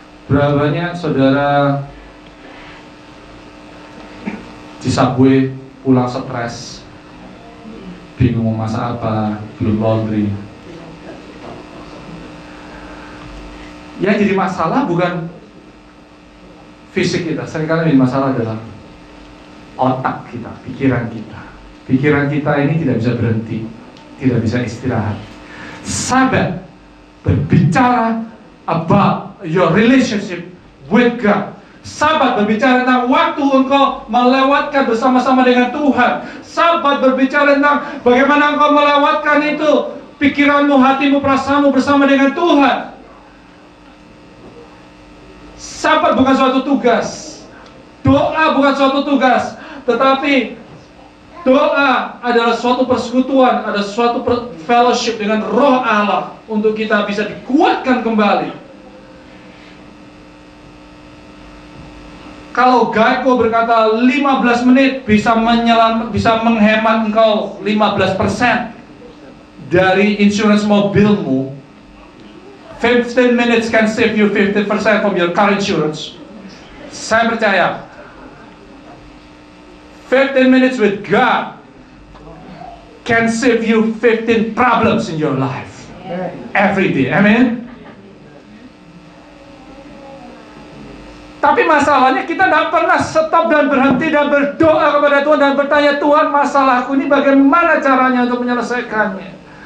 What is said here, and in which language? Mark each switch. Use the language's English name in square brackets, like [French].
[Indonesian] Berapa banyak saudara di subway pulang stres, bingung mau masak apa, belum laundry. Yang jadi masalah bukan fisik kita, seringkali yang jadi masalah adalah otak kita, pikiran kita. Pikiran kita ini tidak bisa berhenti, tidak bisa istirahat. Sabat berbicara [English] about your relationship with God. [Indonesian] Sabat berbicara tentang waktu engkau melewatkan bersama-sama dengan Tuhan. Sabat berbicara tentang bagaimana engkau melewatkan itu, pikiranmu, hatimu, perasaanmu bersama dengan Tuhan. Sabat bukan suatu tugas, doa bukan suatu tugas, tetapi doa adalah suatu persekutuan, ada suatu fellowship dengan Roh Allah untuk kita bisa dikuatkan kembali. Kalau Geico berkata 15 menit bisa menghemat engkau 15% dari insurance mobilmu, [English] 15 minutes can save you 50% from your car insurance. [Indonesian] Saya percaya [English] 15 minutes with God can save you 15 problems in your life every day. [Indonesian] Amen. Tapi masalahnya kita tidak pernah stop dan berhenti dan berdoa kepada Tuhan dan bertanya, Tuhan, masalahku ini bagaimana caranya untuk menyelesaikannya.